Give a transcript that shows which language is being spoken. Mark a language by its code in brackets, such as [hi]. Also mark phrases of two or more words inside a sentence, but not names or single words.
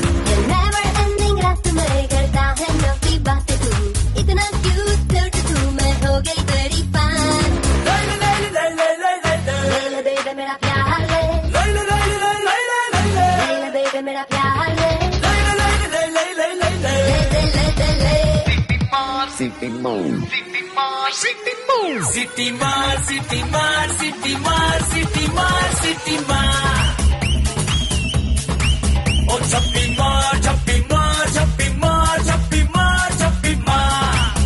[en] never ending [hi] रात में करता है नौकी बातें तू इतना क्यूट तू मैं हो गई तेरी फैन ले ले ले ले ले ले ले ले ले ले बेबी मेरा प्यार ले ले ले ले ले ले ले ले ले ले बेबी मेरा प्यार ले ले ले ले ले ले ले ले ले ले सिटी मार सिटी मार सिटी मार सिटी मार सिटी मार सिटी मार ओ छप्पी मार छप्पी मार छप्पी मार छप्पी मार छप्पी मार